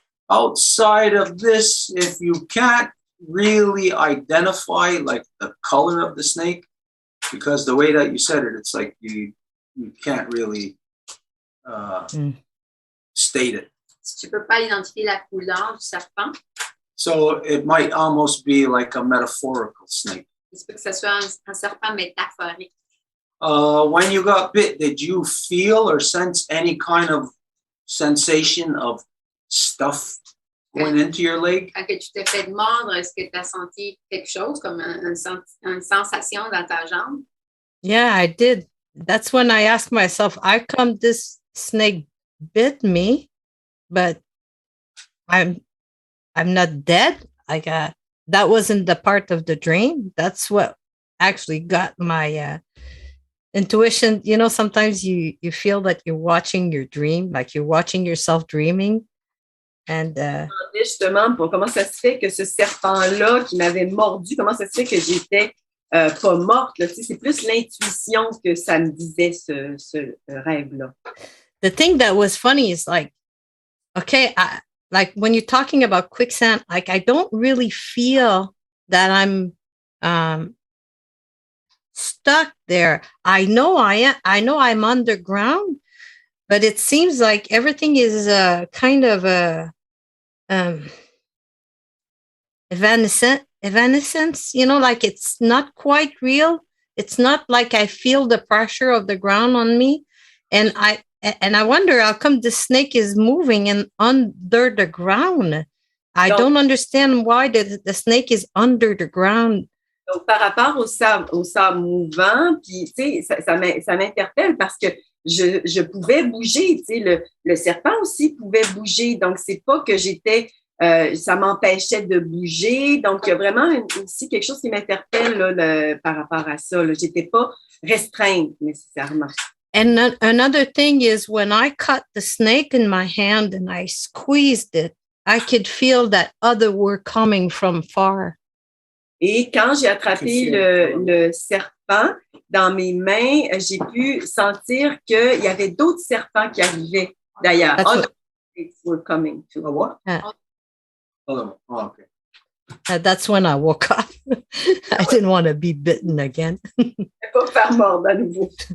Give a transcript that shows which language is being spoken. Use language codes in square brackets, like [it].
[en] Outside of this, if you can't really identify like the color of the snake, because the way that you said it, it's like you can't really state it. [fr] Si tu peux pas identifier la couleur du serpent, [en] so it might almost be like a metaphorical snake. [fr] il se peut que ce soit un serpent métaphorique. [en] When you got bit, did you feel or sense any kind of sensation of stuff going into your leg? [fr] Quand tu t'es fait mordre, est-ce que tu as senti quelque chose comme une sensation dans ta jambe? [en] Yeah, I did. That's when I asked myself, how come this snake bit me, but I'm not dead? That wasn't the part of the dream. That's what actually got my intuition. You know, sometimes you feel that you're watching your dream, like you're watching yourself dreaming. And [fr] justement, pour comment ça se fait que ce serpent-là qui m'avait mordu, comment ça se fait que j'étais pas morte, là, c'est plus l'intuition que ça me disait ce rêve-là. [en] The thing that was funny is like, okay, like when you're talking about quicksand, like I don't really feel that I'm stuck there. I know I'm underground, but it seems like everything is kind of evanescence, you know, like it's not quite real. It's not like I feel the pressure of the ground on me. And I wonder how come the snake is moving and under the ground. I don't understand why the snake is under the ground. [fr] Donc, par rapport au sable mouvant, puis, tu sais, ça m'interpelle parce que je pouvais bouger, tu sais, le serpent aussi pouvait bouger. Donc, c'est pas que ça m'empêchait de bouger. Donc, il y a vraiment aussi quelque chose qui m'interpelle là, par rapport à ça. J'étais pas restreinte nécessairement. [en] And another thing is when I cut the snake in my hand and I squeezed it, I could feel that others were coming from far. [fr] Et quand j'ai attrapé le serpent dans mes mains, j'ai pu sentir qu'il y avait d'autres serpents qui arrivaient d'ailleurs. [en] Other were coming to. What? Okay. That's when I woke up. I didn't want to be bitten again. [fr] Pas faire mordre à nouveau.